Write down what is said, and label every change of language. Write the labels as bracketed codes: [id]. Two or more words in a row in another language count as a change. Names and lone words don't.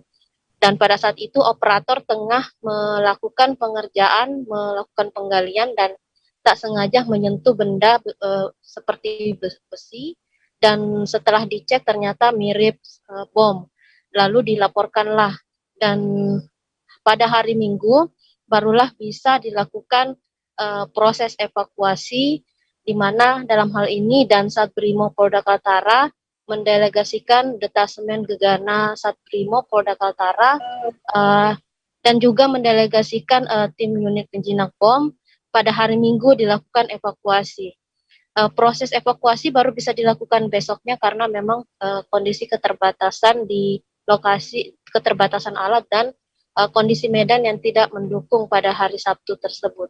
[id] Dan pada saat itu operator tengah melakukan pengerjaan, melakukan penggalian dan tak sengaja menyentuh benda seperti besi, dan setelah dicek ternyata mirip bom. Lalu dilaporkanlah, dan pada hari Minggu barulah bisa dilakukan proses evakuasi, di mana dalam hal ini Dansat Brimo Polda Kaltara mendelegasikan detasemen Gegana Satbrimo Polda Kaltara dan juga mendelegasikan tim unit penjinak bom. Pada hari Minggu dilakukan evakuasi. Proses evakuasi baru bisa dilakukan besoknya karena memang kondisi keterbatasan di lokasi, keterbatasan alat dan kondisi medan yang tidak mendukung pada hari Sabtu tersebut.